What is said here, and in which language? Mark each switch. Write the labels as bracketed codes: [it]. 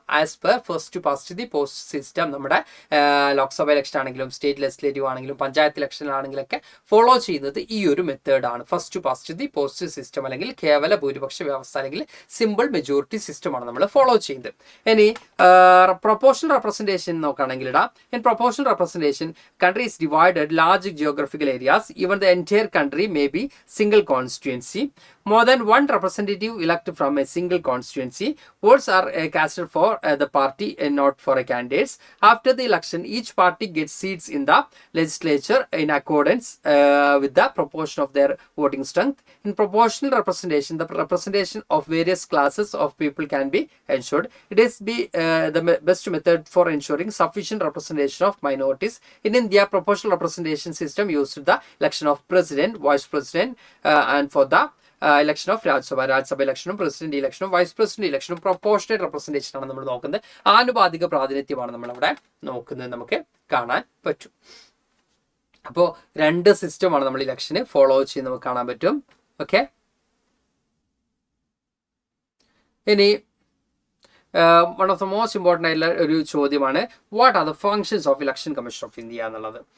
[ml] As per first past the post system നമ്മുടെ Lok Sabha election ആണെങ്കിലും state legislative ആണെങ്കിലും panchayat ഇലക്ഷനിലാണെങ്കിലൊക്കെ follow ചെയ്യുന്നത് ഈ ഒരു മെത്തേഡാണ്, first past the post system, അല്ലെങ്കിൽ കേവല ഭൂരിപക്ഷ വ്യവസ്ഥ, അല്ലെങ്കിൽ സിമ്പിൾ മെജോറിറ്റി സിസ്റ്റമാണ് നമ്മൾ ഫോളോ ചെയ്യുന്നത്. ഇനി പ്രൊപ്പോർഷണൽ റെപ്രസെൻറ്റേഷൻ നോക്കുകയാണെങ്കിൽ [en] In proportional representation country is divided large geographical areas, even the entire country may be single constituency. More than one representative elected from a single constituency. Votes are casted for the party and not for a candidate. After the election, each party gets seats in the legislature in accordance with the proportion of their voting strength. In proportional representation, the representation of various classes of people can be ensured. It is the best method for ensuring sufficient representation of minorities. In India, proportional representation system used the election of president, vice president, and for the election of [ml] Rajya Sabha ഇലക്ഷനും president ഇലക്ഷനും vice president ഇലക്ഷനും proportionate representation ആണ് നമ്മൾ നോക്കുന്നത്. ആനുപാതിക പ്രാതിനിധ്യമാണ് നമ്മളവിടെ നോക്കുന്നത്, നമുക്ക് കാണാൻ പറ്റും. അപ്പോൾ 2 സിസ്റ്റമാണ് നമ്മൾ ഇലക്ഷന് ഫോളോ ചെയ്ത് നമുക്ക് കാണാൻ പറ്റും. ഓക്കെ, ഇനി [en] one of the most important [ml] ആയിട്ടുള്ള ഒരു ചോദ്യമാണ് [en] what are the functions of election commission of India [ml] എന്നുള്ളത്.